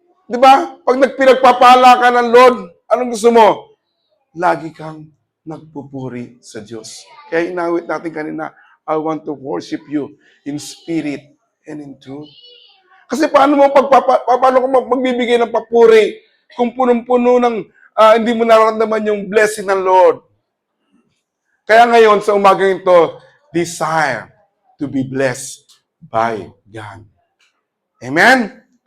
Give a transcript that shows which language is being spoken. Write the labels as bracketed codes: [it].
[tl] Di ba? Pag pinagpapala ka ng Lord, anong gusto mo? Lagi kang nagpupuri sa Diyos. Kaya inawit natin kanina, [en] I want to worship you in spirit and in truth. [tl] Kasi paano ka magbibigay ng papuri kung punong-puno ng hindi mo nararamdaman yung blessing ng Lord? Kaya ngayon, sa umagang ito, [en] desire to be blessed by God. Amen?